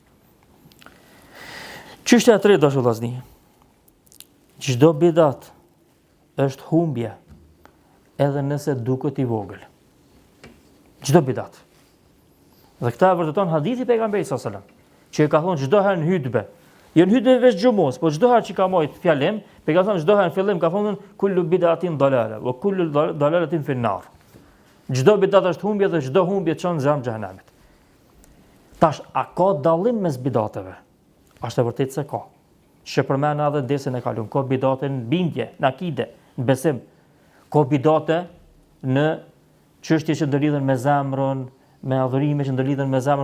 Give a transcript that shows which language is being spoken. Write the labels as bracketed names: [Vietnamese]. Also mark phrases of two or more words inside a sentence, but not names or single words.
[Albanian] Çështja e tretë dashur vllazni. Çdo bidat është humbje, edhe nëse duket i vogël. Çdo bidat. Dhe këta e vërteton hadithi pejgamberit [Arabic] صلى الله عليه وسلم, [Albanian] që e ka thonë çdo herë në hutbë. Jo në hutbë veç xhumos, po çdo herë që ka marrë fjalëm, pejgamberi çdo herë në fillim ka thonë [Arabic] كل بدعة ضلالة وكل ضلالة في النار. [Albanian] Çdo bidat është humbje dhe çdo humbje çon në zjarr xhenemit. Tash, a ka dallim mes bidateve? Është e vërtetë se ka. Që përmend edhe dersën e kaluar, ka bidate në bindje, në akide, në besim. Ka bidate në çështje që ndërlidhen me zemrën, me adhurime që ndërlidhen me zemrën.